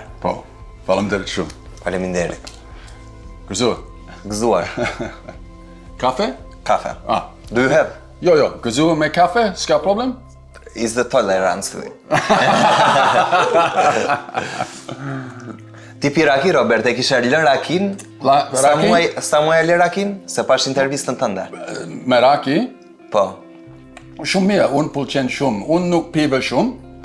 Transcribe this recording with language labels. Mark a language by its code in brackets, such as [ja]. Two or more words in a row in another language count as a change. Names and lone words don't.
[sq] Po, faleminderit shumë. Faleminderit. Gëzuar. Kafe? [en] Kafe. Do you have? [sq] Jo, gëzuar me kafe, s'ka problem? [en] Is the tolerance. [sq] Ti pi raki, Robert, e kisha lën rakin? Sa muaj lë rakin? Se pash intervistën tënde. Me raki? Po. Shumë mirë, unë pëlqen shumë. Unë nuk pive shumë.